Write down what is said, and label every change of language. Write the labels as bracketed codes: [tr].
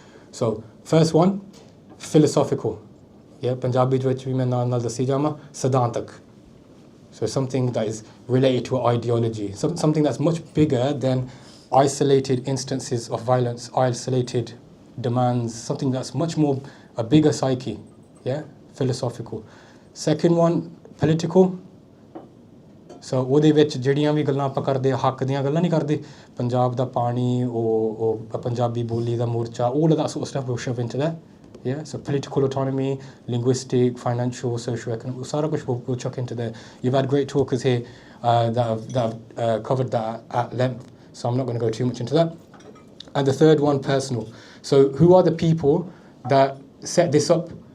[en] So first one, philosophical. Yeah, [pa] Punjabi vich vi main naal dassi jama [en] Siddhantak. So something that is related to ideology, something that's much bigger than isolated instances of violence, isolated demands, something that's much more a bigger psyche. Yeah, philosophical. Second one, political. [pa] So ਉਹਦੇ ਵਿੱਚ ਜਿਹੜੀਆਂ ਵੀ ਗੱਲਾਂ ਆਪਾਂ ਕਰਦੇ ਹੱਕ ਦੀਆਂ ਗੱਲਾਂ ਨਹੀਂ ਕਰਦੇ ਪੰਜਾਬ ਦਾ ਪਾਣੀ ਉਹ ਪੰਜਾਬੀ ਬੋਲੀ ਦਾ ਮੋਰਚਾ [en] all of that sort of stuff will shove into that. Yeah, so political autonomy, linguistic, financial, socio-economic, [pa] sara kuch [en] we'll chuck into there. You've had great talkers here that have covered that at length, so I'm not going to go too much into that. And the third one, personal. So who are the people that set this up?